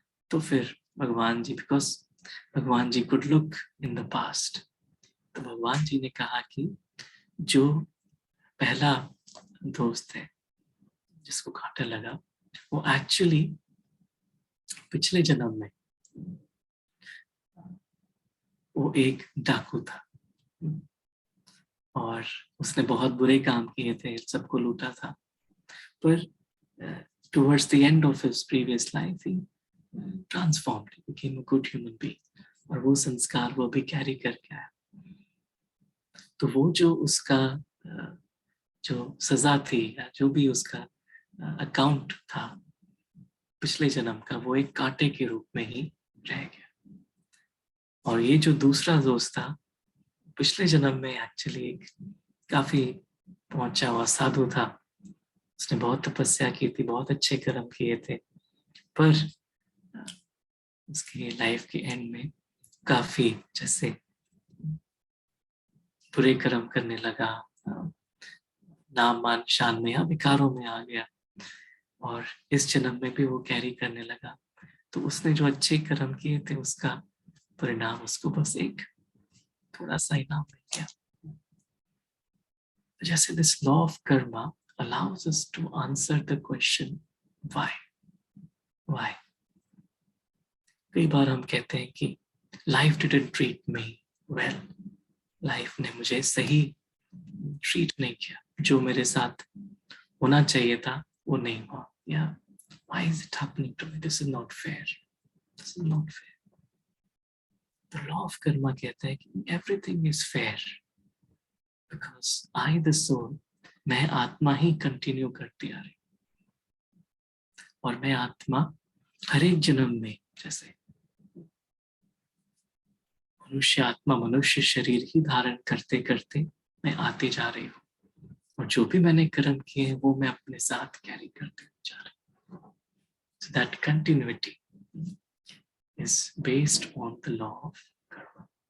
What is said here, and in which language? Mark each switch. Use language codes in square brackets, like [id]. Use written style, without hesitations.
[hi] तो फिर भगवान जी, बिकॉज भगवान जी [en] could look in the past, [hi] तो भगवान जी ने कहा कि जो पहला दोस्त है जिसको कांटा लगा वो एक्चुअली पिछले जन्म में वो एक डाकू था और उसने बहुत बुरे काम किए थे, सबको लूटा था। पर [en] towards the end of his previous life, he transformed, he became a good human being. [hi] और वो संस्कार वो भी कैरी करके आया. तो वो जो उसका जो सजा थी या जो भी उसका अकाउंट था पिछले जन्म का, वो एक कांटे के रूप में ही रह गया. और ये जो दूसरा दोस्त था, पिछले जन्म में एक्चुअली एक काफी पहुंचा हुआ साधु था. उसने बहुत तपस्या की थी, बहुत अच्छे कर्म किए थे, पर उसके लाइफ के एंड में काफी जैसे बुरे कर्म करने लगा, नाम मान शान में या विकारों में आ गया. और इस जन्म में भी वो कैरी करने लगा. तो उसने जो अच्छे कर्म किए थे उसका परिणाम उसको बस एक थोड़ा सा इनाम मिल गया. [en] जैसे this law of karma allows us to answer the question why. [hi] कई बार हम कहते हैं कि [en] life didn't treat me well. [hi] Life ने मुझे सही ट्रीट नहीं किया, जो मेरे साथ होना चाहिए था वो नहीं हुआ. [en] या why is it happening to me? This is not fair. This is not fair. The law of karma [hi] कहता है कि [en] everything is fair because I the soul, [hi] मैं आत्मा ही कंटिन्यू करती आ रही. और मैं आत्मा हर एक जन्म में जैसे मनुष्य आत्मा मनुष्य शरीर ही धारण करते करते मैं आती जा रही हूँ. और जो भी मैंने कर्म किए हैं वो मैं अपने साथ कैरी करते जा रही हूँ. [en] So that continuity is based on the law of karma.